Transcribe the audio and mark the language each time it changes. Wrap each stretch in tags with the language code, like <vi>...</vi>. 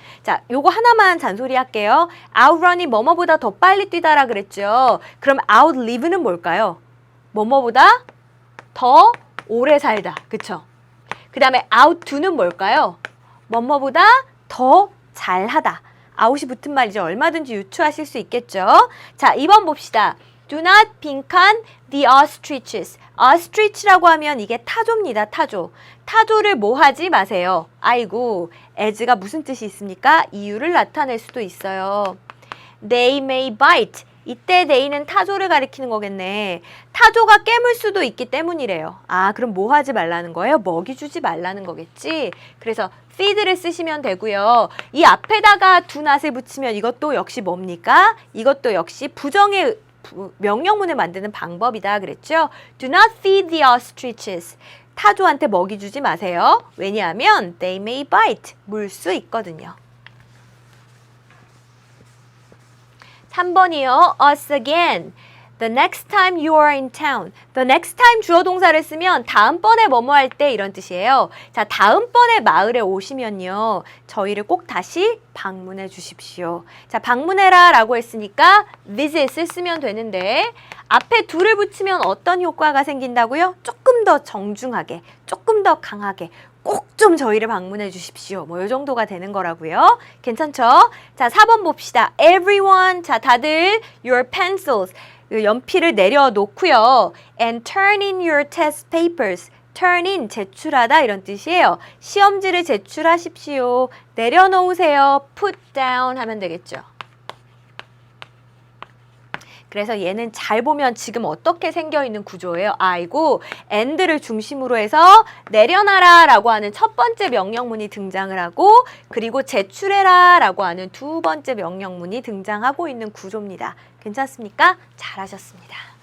<ko>자, 요거 하나만 잔소리 할게요. outrun이 뭐뭐보다 더 빨리 뛰다라 그랬죠. 그럼 outlive는 뭘까요? 뭐뭐보다 더 오래 살다. 그쵸? 그 다음에 outdo는 뭘까요? 뭐뭐보다 더 잘하다. out이 붙은 말이죠. 얼마든지 유추하실 수 있겠죠. 자, 2번 봅시다.</ko> <en>Do not 빈칸 the ostriches.</en> <ko>ostrich라고 하면 이게 타조입니다. 타조. 타조를 뭐 하지 마세요. 아이고, as가 무슨 뜻이 있습니까? 이유를 나타낼 수도 있어요.</ko> <en>They may bite.</en> <ko>이때 they는 타조를 가리키는 거겠네. 타조가 깨물 수도 있기 때문이래요. 아, 그럼 뭐 하지 말라는 거예요? 먹이 주지 말라는 거겠지? 그래서 feed를 쓰시면 되고요. 이 앞에다가 do not을 붙이면 이것도 역시 뭡니까? 이것도 역시 부정의 명령문을 만드는 방법이다 그랬죠?</ko> <en>Do not feed the ostriches.</en> <ko>타조한테 먹이 주지 마세요. 왜냐하면</ko> <en>they may bite.</en> <ko>물 수 있거든요. 3번이요.</ko> <en>Us again. The next time you are in town.</en> <ko>The next time 주어 동사를 쓰면 다음번에 뭐뭐 할 때 이런 뜻이에요. 자, 다음번에 마을에 오시면요. 저희를 꼭 다시 방문해 주십시오. 자, 방문해라 라고 했으니까 visit을 쓰면 되는데 앞에 do를 붙이면 어떤 효과가 생긴다고요? 조금 더 정중하게, 조금 더 강하게 꼭 좀 저희를 방문해 주십시오. 뭐 이 정도가 되는 거라고요. 괜찮죠? 자, 4번 봅시다.</ko> <en>Everyone.</en> <ko>자, 다들</ko> <en>your pencils.</en> <ko>연필을 내려놓고요.</ko> <en>And turn in your test papers.</en> <ko>turn in, 제출하다 이런 뜻이에요. 시험지를 제출하십시오. 내려놓으세요. put down 하면 되겠죠. 그래서 얘는 잘 보면 지금 어떻게 생겨있는 구조예요. 아이고, and를 중심으로 해서 내려놔라 라고 하는 첫 번째 명령문이 등장을 하고 그리고 제출해라 라고 하는 두 번째 명령문이 등장하고 있는 구조입니다. 괜찮습니까? 잘하셨습니다.</ko>